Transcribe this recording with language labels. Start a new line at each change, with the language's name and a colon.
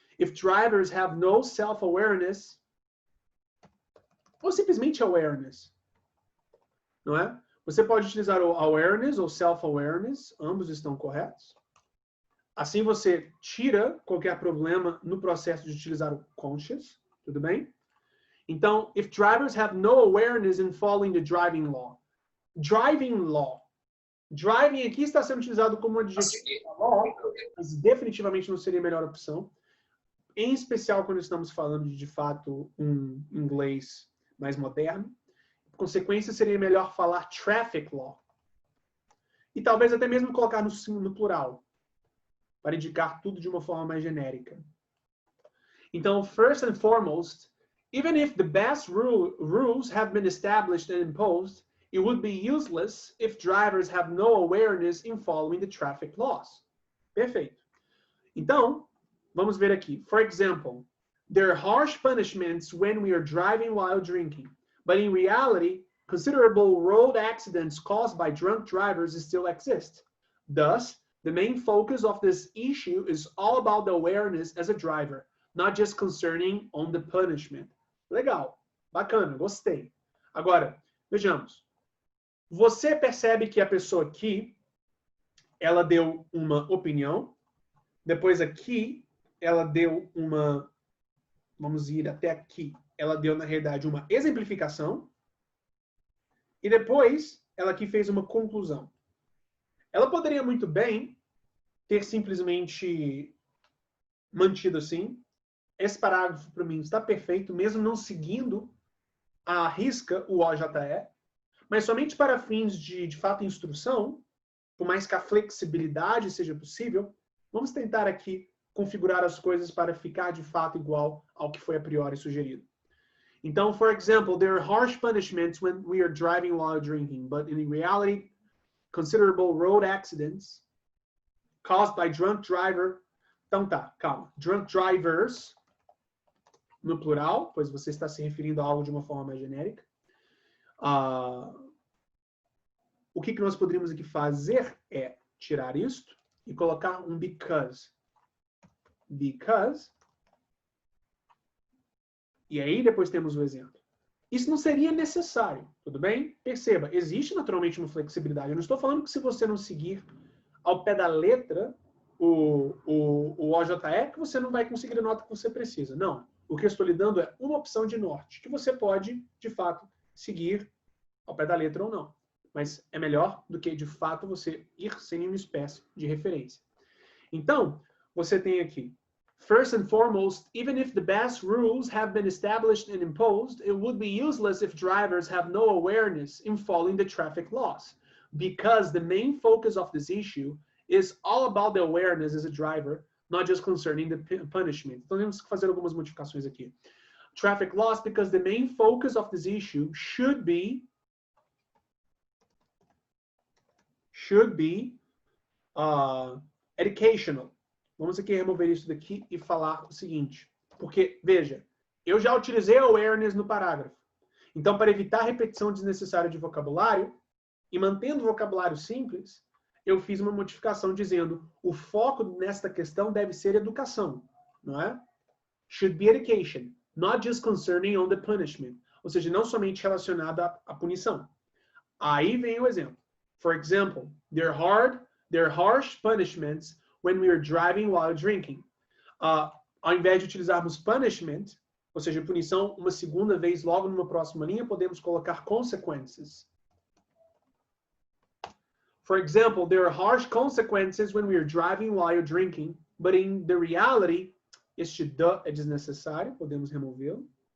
English: If drivers have no self-awareness,
Portuguese: ou simplesmente awareness, não é? Você pode utilizar o awareness ou self-awareness, ambos estão corretos. Assim você tira qualquer problema no processo de utilizar o conscious, tudo bem?
English: Então, if drivers have no awareness in following the driving law. Driving law.
Portuguese: Driving aqui está sendo utilizado como adjetivo, mas definitivamente não seria a melhor opção. Em especial quando estamos falando de fato, um inglês mais moderno. Por consequência, seria melhor falar traffic law. E talvez até mesmo colocar no plural, para indicar tudo de uma forma mais genérica.
English: Então, first and foremost, even if the best rules have been established and imposed, it would be useless if drivers have no awareness in following the traffic laws. Perfeito.
Portuguese: Então, vamos ver aqui.
English: For example, there are harsh punishments when we are driving while drinking. But in reality, considerable road accidents caused by drunk drivers still exist. Thus, the main focus of this issue is all about the awareness as a driver, not just concerning on the punishment.
Portuguese: Legal, bacana, gostei. Agora, vejamos. Você percebe que a pessoa aqui, ela deu uma opinião, depois aqui, ela deu uma, vamos ir até aqui, ela deu, na realidade, uma exemplificação, e depois, ela aqui fez uma conclusão. Ela poderia muito bem ter simplesmente mantido assim, esse parágrafo, para mim, está perfeito, mesmo não seguindo à risca o OJE, mas somente para fins de fato, instrução, por mais que a flexibilidade seja possível, vamos tentar aqui configurar as coisas para ficar, de fato, igual ao que foi a priori sugerido.
English: Então, for example, there are harsh punishments when we are driving while drinking, but in reality, considerable road accidents caused by drunk driver.
Portuguese: Então tá, calma. Drunk drivers, no plural, pois você está se referindo a algo de uma forma mais genérica. O que nós poderíamos aqui fazer é tirar isto e colocar um because. Because. E aí depois temos o exemplo. isso não seria necessário, tudo bem? Perceba, existe naturalmente uma flexibilidade. Eu não estou falando que se você não seguir ao pé da letra o OJE, que você não vai conseguir a nota que você precisa. Não. O que eu estou lhe dando é uma opção de norte, que você pode, de fato, seguir ao pé da letra ou não. Mas é melhor do que, de fato, você ir sem nenhuma espécie de referência.
English: Então, você tem aqui, first and foremost, even if the best rules have been established and imposed, it would be useless if drivers have no awareness in following the traffic laws, because the main focus of this issue is all about the awareness as a driver, not just concerning the punishment.
Portuguese: Então, temos que fazer algumas modificações aqui.
English: Traffic laws, because the main focus of this issue should be educational.
Portuguese: Vamos aqui remover isso daqui e falar o seguinte. Porque, veja, eu já utilizei awareness no parágrafo. Então, para evitar repetição desnecessária de vocabulário, e mantendo o vocabulário simples, eu fiz uma modificação dizendo o foco nesta questão deve ser educação, não é?
English: Should be education, not just concerning on the punishment.
Portuguese: Ou seja, não somente relacionada à punição. Aí vem o exemplo.
English: For example, there are harsh punishments when we are driving while drinking.
Portuguese: Ao invés de utilizarmos punishment, ou seja, punição, uma segunda vez logo numa próxima linha, podemos colocar consequences.
English: For example, there are harsh consequences when we are driving while you're drinking, but in the reality,
Portuguese: este the é desnecessário, podemos removê-lo.